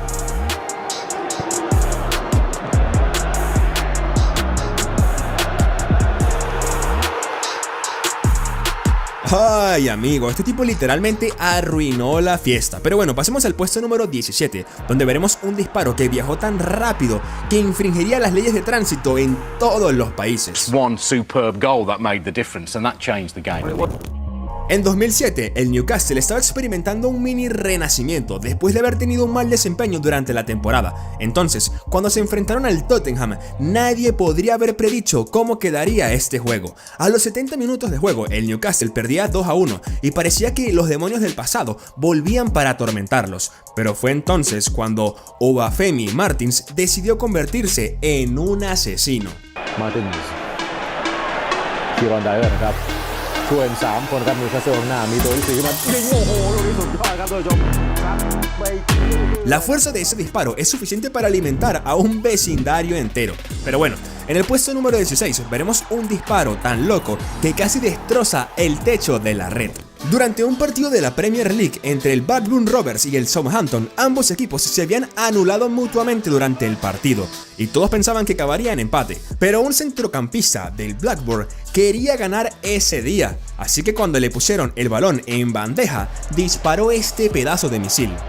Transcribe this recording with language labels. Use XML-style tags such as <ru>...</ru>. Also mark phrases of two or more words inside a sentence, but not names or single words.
<es>Ay amigo, este tipo literalmente arruinó la fiesta. Pero bueno, pasemos al puesto número 17, donde veremos un disparo que viajó tan rápido que infringiría las leyes de tránsito en todos los países.</es> <en>One superb goal that made the difference and that changed the game.</en> <es>En 2007, el Newcastle estaba experimentando un mini renacimiento después de haber tenido un mal desempeño durante la temporada. Entonces, cuando se enfrentaron al Tottenham, nadie podría haber predicho cómo quedaría este juego. A los 70 minutos de juego, el Newcastle perdía 2-1 y parecía que los demonios del pasado volvían para atormentarlos. Pero fue entonces cuando Obafemi Martins decidió convertirse en un asesino.</es> <th>Martins ส่วน3คนครับนิวคาสเซิลหน้ามีตัวที่4ขึ้นมายิงโอ้โหลูกนี้สุดยอดครับท่านผู้ชม</th> <es>La fuerza de ese disparo es suficiente para alimentar a un vecindario entero. Pero bueno, en el puesto número 16 veremos un disparo tan loco que casi destroza el techo de la red. Durante un partido de la Premier League entre el Blackburn Rovers y el Southampton, ambos equipos se habían anulado mutuamente durante el partido y todos pensaban que acabaría en empate, pero un centrocampista del Blackburn quería ganar ese día, así que cuando le pusieron el balón en bandeja, disparó este pedazo de misil.</es>